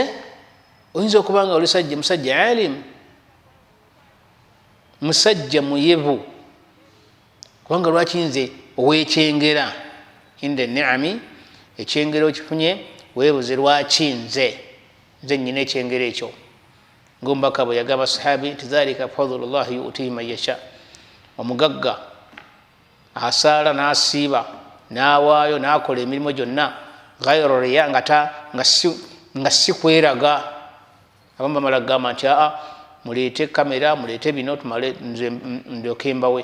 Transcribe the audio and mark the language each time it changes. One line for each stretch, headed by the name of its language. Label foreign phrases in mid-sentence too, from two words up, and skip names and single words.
Ganda: Oyinza okuba nga oli musajja alim, musajja muyevu, kubanga lwaki nze ow'ekyengera
Arabic: عند نعمي,
Ganda: ekyengera okifunye weebuze lwaki nze nnyina ekyengera ekyo. Ng'omubaka bwe yagamba sahabi nti
Arabic: ذلك فضل الله يؤتيه من يشاء.
Ganda: Omugagga asaala n'asiiba n'awaayo n'akola emirimu gyonna
Arabic: غير رياء
Ganda: nga si kweraga. Abamu bamala kugamba nti muleete kamera, muleete bino tumale nze ndyoke mbawe.